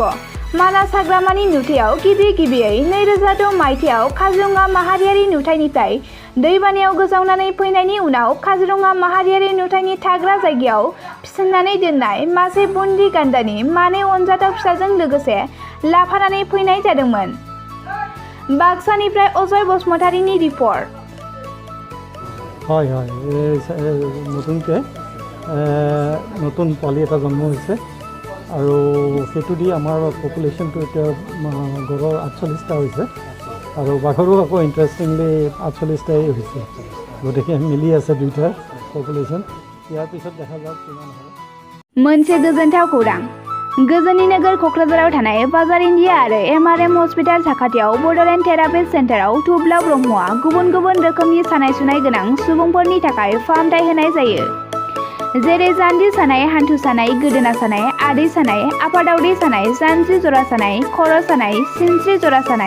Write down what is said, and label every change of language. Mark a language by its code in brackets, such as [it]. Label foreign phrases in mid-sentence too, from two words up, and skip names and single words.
[brx] मानास हाग्रामानि नुथायाव गिबियै 2006 मायथाइयाव काजिरङा माहारियारि नुथायनिफ्राय दैबानायाव गोजावनानै फैनायनि उनाव काजिरङा माहारियारि नुथायनि थाग्रा जायगायाव फिसिनानै दोननाय मासे बुन्दि गान्दानि मानै अनजाथाव फिसाजों लोगोसे लाफानानै फैनाय जादोंमोन। बाक्सानिफ्राय अजय बसुमतारीनि रिपर्ट। [as] নতুন পোৱালি এটা জন্ম হৈছে আৰু সেইটো দি আমাৰ পপুলেশ্যনটো এতিয়া গড়ৰ 48টা হৈছে আৰু বাঘৰো আকৌ ইণ্টাৰেষ্টিংলি 48টাই হৈছে, গতিকে মিলি আছে দুইটাৰ পপুলেশ্যন। ইয়াৰ পিছত দেখা যাওক কিমান হয়। [brx] मोनसे गोजोनथाव खौरां। गोजोननि नोगोर क'क्राझाराव थानाय बाजार इन्डिया आरो MRM हस्पिटाल साखाथियाव बड'लेण्ड थेरापिस्ट सेन्टाराव थुब्ला ब्रह्मआ गुबुन गुबुन रोखोमनि सानाय सुनाय गोनां सुबुंफोरनि थाखाय फाहामथाय होनाय जायो, जेरै जान्जि सानाय, हान्थु सानाय, गोदोना सानाय, आदै सानाय, आफादावदै सानाय, जानजि जरा सानाय, खर' सानाय, सिनस्रि जरा सानाय।